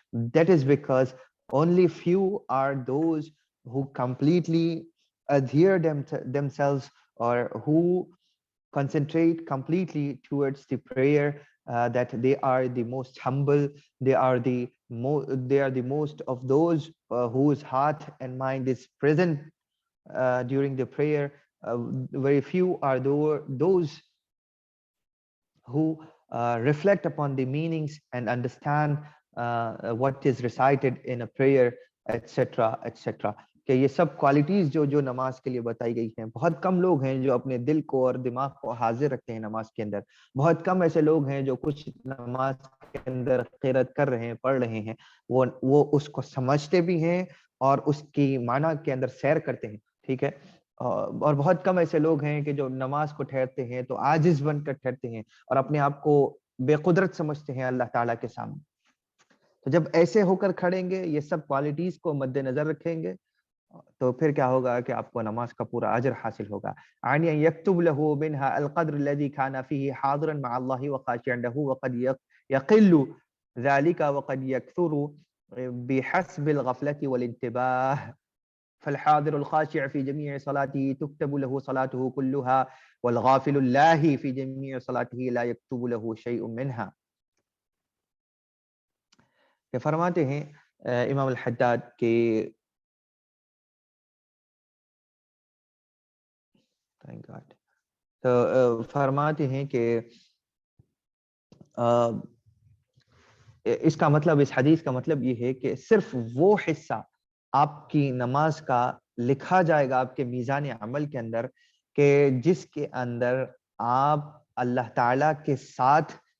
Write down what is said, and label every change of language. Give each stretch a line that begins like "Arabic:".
English: That is because only few are those who completely adhere themselves or who concentrate completely towards the prayer, that they are the most humble, they are the most of those whose heart and mind is present during the prayer. Very few are those who reflect upon the meanings and understand what is recited in a prayer, etc. etc.
Urdu: کہ یہ سب qualities جو نماز کے لیے بتائی گئی ہیں، بہت کم لوگ ہیں جو اپنے دل کو اور دماغ کو حاضر رکھتے ہیں نماز کے اندر. بہت کم ایسے لوگ ہیں جو کچھ نماز کے اندر قرات کر رہے ہیں، پڑھ رہے ہیں، وہ اس کو سمجھتے بھی ہیں اور اس کی معنی کے اندر سیر کرتے ہیں. ٹھیک ہے. اور بہت کم ایسے لوگ ہیں کہ جو نماز کو ٹھہرتے ہیں تو عاجز بن کر ٹھہرتے ہیں اور اپنے آپ کو بے قدرت سمجھتے ہیں اللہ تعالیٰ کے سامنے. تو جب ایسے ہو کر کھڑیں گے، یہ سب کوالٹیز کو مد نظر رکھیں گے، تو پھر کیا ہوگا کہ آپ کو نماز کا پورا اجر حاصل ہوگا.
Arabic: عن یکتب له منها القدر الذي كان فيه حاضرا مع الله وخاشعا له وقد يقل ذلك وقد يكثر بحسب الغفلة والانتباه. فالحاضر الخاشع في جميع صلاته تكتب له صلاته كلها والغافل الله في جميع صلاته لا يكتب له شيء منها.
Urdu: کہ فرماتے ہیں امام الحداد کہ تو فرماتے ہیں کہ اس کا مطلب، اس حدیث کا مطلب یہ ہے کہ صرف وہ حصہ آپ کی نماز کا لکھا جائے گا آپ کے میزان عمل کے اندر کہ جس کے اندر آپ اللہ تعالیٰ کے ساتھ